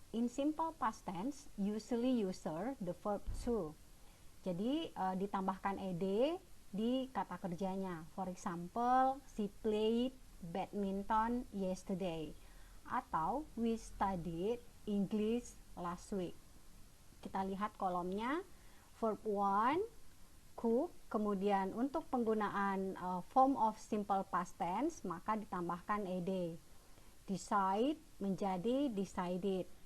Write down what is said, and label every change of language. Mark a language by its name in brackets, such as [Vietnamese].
[English] In simple past tense, usually user the verb to. [Indonesian] Jadi ditambahkan ed di kata kerjanya. [English] For example, she played badminton yesterday. Atau we studied English last week. [Indonesian] Kita lihat kolomnya. Verb 1, cook. Kemudian untuk penggunaan form of simple past tense, maka ditambahkan ed. Decide menjadi decided.